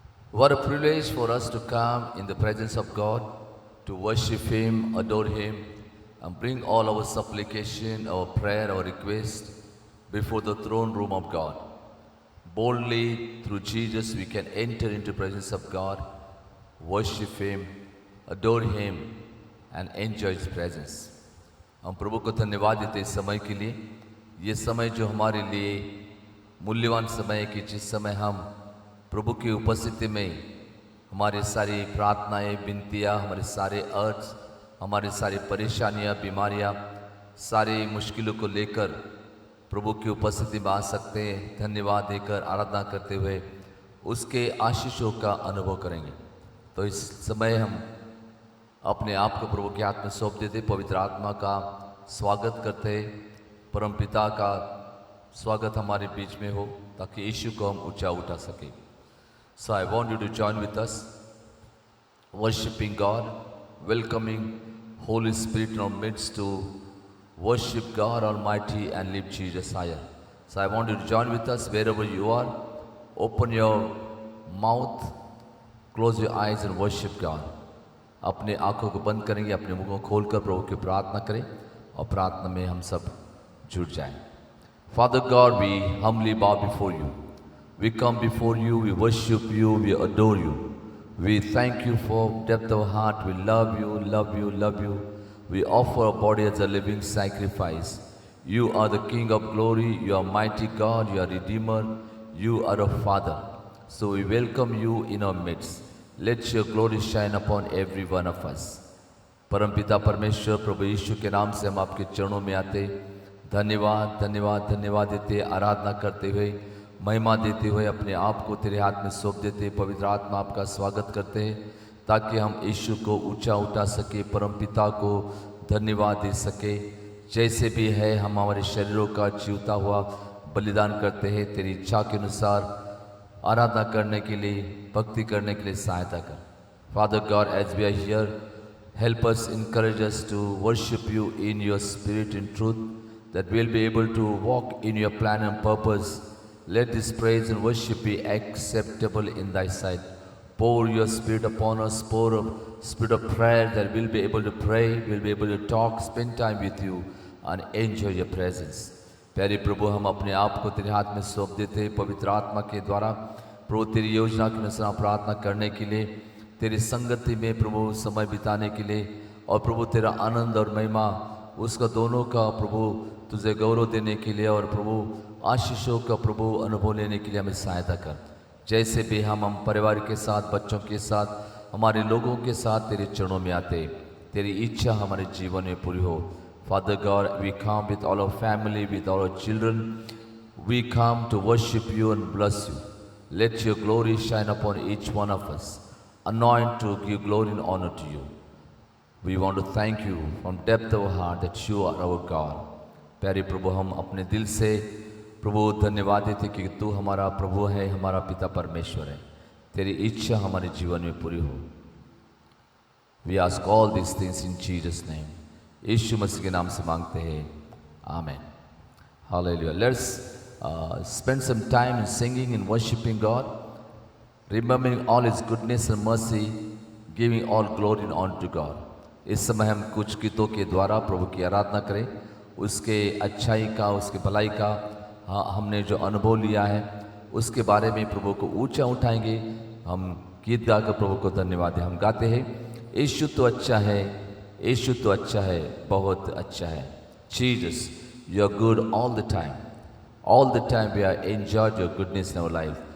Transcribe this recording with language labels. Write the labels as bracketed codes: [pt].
[en] What a privilege for us to come in the presence of God, to worship Him, adore Him, and bring all our supplication, our prayer, our request before the throne room of God. Boldly, through Jesus, we can enter into the presence of God, worship Him, adore Him, and enjoy His presence. [hi] हम प्रभु को धन्यवाद देते इस समय के लिए, ये समय जो हमारे लिए मूल्यवान समय है कि जिस समय हम प्रभु की उपस्थिति में हमारे सारी प्रार्थनाएं, विनतियाँ, हमारे सारे अर्ज, हमारे सारी परेशानियाँ, बीमारियाँ, सारी मुश्किलों को लेकर प्रभु की उपस्थिति में आ सकते हैं, धन्यवाद देकर आराधना करते हुए उसके आशीषों का अनुभव करेंगे। तो इस समय हम अपने आप को प्रभु के हाथ में सौंप देते, पवित्र आत्मा का स्वागत करते, परमपिता का स्वागत हमारे बीच में हो ताकि यीशु को हम ऊंचा उठा सके। [en] So I want you to join with us, worshiping God, welcoming Holy Spirit in our midst to worship God Almighty and lift Jesus higher. So I want you to join with us wherever you are. Open your mouth, close your eyes and worship God. [hi] अपने आंखों को बंद करेंगे, अपने मुंह को खोलकर प्रभु की प्रार्थना करें और प्रार्थना में हम सब जुड़ जाएं। [en] Father God, we humbly bow before you. We come before you, we worship you, we adore you. We thank you for depth of heart. We love you, love you, love you. We offer our body as a living sacrifice. You are the King of glory, you are mighty God, you are Redeemer, you are a Father. So we welcome you in our midst. Let your glory shine upon every one of us. [hi] परमपिता परमेश्वर प्रभु यीशु के नाम से हम आपके चरणों में आते, धन्यवाद धन्यवाद धन्यवाद देते, आराधना करते हुए, महिमा देते हुए अपने आप को तेरे हाथ में सौंप देते। पवित्र आत्मा आपका स्वागत करते हैं ताकि हम यीशु को ऊंचा उठा सके, परमपिता को धन्यवाद दे सके। जैसे भी है हम हमारे शरीरों का जीवता हुआ बलिदान करते हैं, तेरी इच्छा के अनुसार आराधना करने के लिए, भक्ति करने के लिए सहायता कर। [en] Father God, as we are here, help us, encourage us to worship you in your spirit and truth, that we'll be able to walk in your plan and purpose. Let this praise and worship be acceptable in thy sight. Pour your spirit upon us, pour a spirit of prayer that we'll be able to pray, we'll be able to talk, spend time with you and enjoy your presence. [hi] प्यारे प्रभु, हम अपने आप को तेरे हाथ में सौंप देते हैं। पवित्र आत्मा के द्वारा प्रभु तेरी योजना के अनुसार प्रार्थना करने के लिए, तेरी संगति में प्रभु समय बिताने के लिए, और प्रभु तेरा आनंद और महिमा उसका दोनों का प्रभु तुझे गौरव देने के लिए, और प्रभु आशीषों का प्रभु अनुभव लेने के लिए हमें सहायता कर। जैसे भी हम परिवार के साथ, बच्चों के साथ, हमारे लोगों के साथ तेरे चरणों में आते, तेरी इच्छा हमारे जीवन में पूरी हो। [en] Father God, we come with all our family, with all our children. We come to worship you and bless you. Let your glory shine upon each one of us. Anoint to give glory and honor to you. We want to thank you from depth of our heart that you are our God. [hi] प्यारे प्रभु, हम अपने दिल से प्रभु धन्यवाद देते कि तू हमारा प्रभु है, हमारा पिता परमेश्वर है। तेरी इच्छा हमारे जीवन में पूरी हो। [en] We ask all these things in Jesus' name. [hi] यीशु मसीह के नाम से मांगते हैं, आमेन। [en] Hallelujah. Let's spend some time in singing and worshiping God, remembering all His goodness and mercy, giving all glory and honor to God. [hi] इस समय हम कुछ गीतों के द्वारा प्रभु की आराधना करें, उसके अच्छाई का, उसके भलाई का हमने जो अनुभव लिया है उसके बारे में प्रभु को ऊंचा उठाएंगे। हम गीत गाकर प्रभु को धन्यवाद दें। हम गाते हैं, यीशु तो अच्छा है, यीशु तो अच्छा है, बहुत अच्छा है। [en] Jesus, you are good all the time. All the time we are enjoyed your goodness in our life.